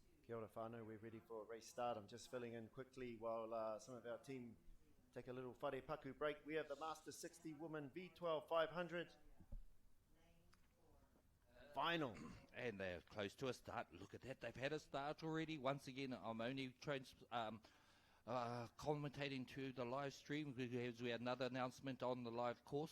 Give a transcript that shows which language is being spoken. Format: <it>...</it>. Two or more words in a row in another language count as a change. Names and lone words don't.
<mi>Kia ora whānau,</mi> <en>we're ready for a race start. I'm just filling in quickly while some of our team take a little</en> <mi>whare paku</mi> <en>break. We have the Master 60 Women V12 500 final. And they're close to a start. Look at that. They've had a start already. Once again, I'm only commentating to the live stream because we had another announcement on the live course.</en>